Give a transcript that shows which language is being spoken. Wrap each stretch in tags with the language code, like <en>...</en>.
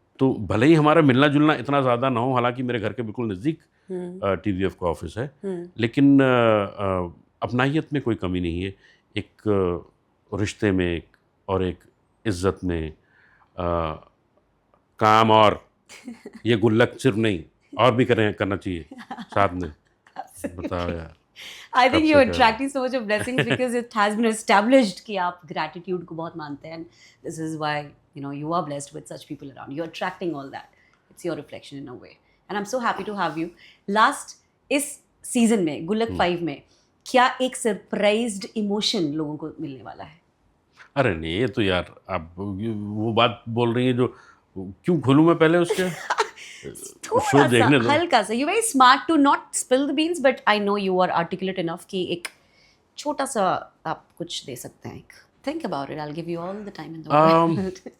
<hi>तो भले ही हमारा मिलना जुलना इतना ज़्यादा ना हो, हालांकि मेरे घर के बिल्कुल नज़दीक TVF का ऑफिस है, लेकिन अपनाहियत में कोई कमी नहीं है. एक रिश्ते में और एक इज़्ज़त में. काम और ये गुल्लक सिर्फ नहीं, और भी करना चाहिए साथ में. बताओ यार.</hi> <en>I think you're attracting so much of blessings because it has been established</en> <hi>कि आप gratitude को बहुत मानते हैं.</hi> <en>And this is why you are blessed with such people around. You're attracting all that. It's your reflection in a way. And I'm so happy to have you.</en> <hi>Last इस season में गुल्लक 5 में क्या एक सरप्राइज्ड इमोशन लोगों को मिलने वाला है? अरे नहीं, ये तो यार आप वो बात बोल रही हैं जो क्यों खोलूँ मैं पहले उसके शो देखने दो. हल्का सा.</hi> <en>You're very smart to not spill the beans, but I know you are articulate enough</en> <hi>कि एक छोटा सा आप कुछ दे सकते हैं.</hi> <en>Think about it. I'll give you all the time in the world.</en>